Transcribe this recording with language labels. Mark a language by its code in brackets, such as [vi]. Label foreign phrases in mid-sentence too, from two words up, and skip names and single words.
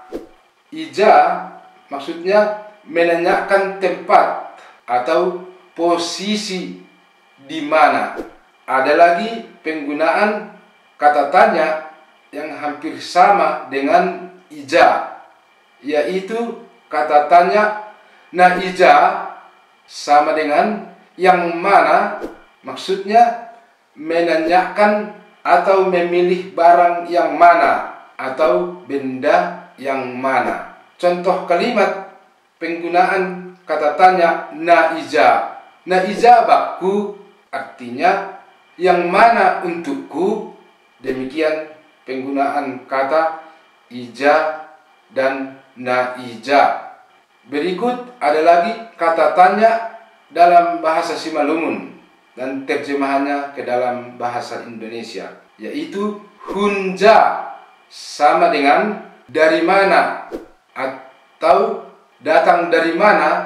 [id] Ija maksudnya menanyakan tempat atau posisi di mana. Ada lagi penggunaan kata tanya yang hampir sama dengan ija, yaitu kata tanya [bts] na ija [id] sama dengan yang mana, maksudnya menanyakan atau memilih barang yang mana atau benda yang mana. Contoh kalimat penggunaan kata tanya [bts] na ija. Na ija bakku [id] artinya yang mana untukku. Demikian penggunaan kata ija dan [bts] na ija. [id] Berikut ada lagi kata tanya dalam bahasa Simalungun dan terjemahannya ke dalam bahasa Indonesia, yaitu hunja sama dengan dari mana atau datang dari mana.